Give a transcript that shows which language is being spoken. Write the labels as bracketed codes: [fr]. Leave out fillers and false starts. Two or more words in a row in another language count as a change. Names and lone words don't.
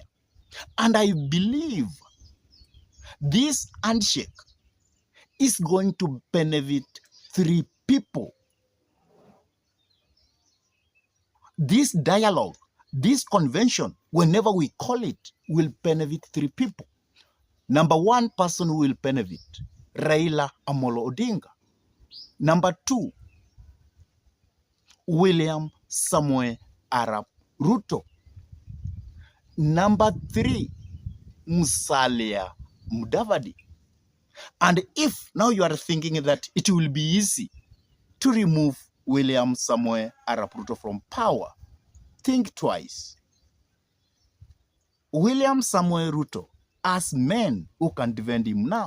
[en] And I believe this handshake is going to benefit three people. This dialogue, this convention, whenever we call it, will benefit three people. Number one person who will benefit, Raila Amolo Odinga. Number two, William Samoei Arap Ruto. Number 3, Musalia Mudavadi. And if now you are thinking that it will be easy to remove William Samoei Arap Ruto from power, think twice. William Samoei Ruto has men who can defend him now.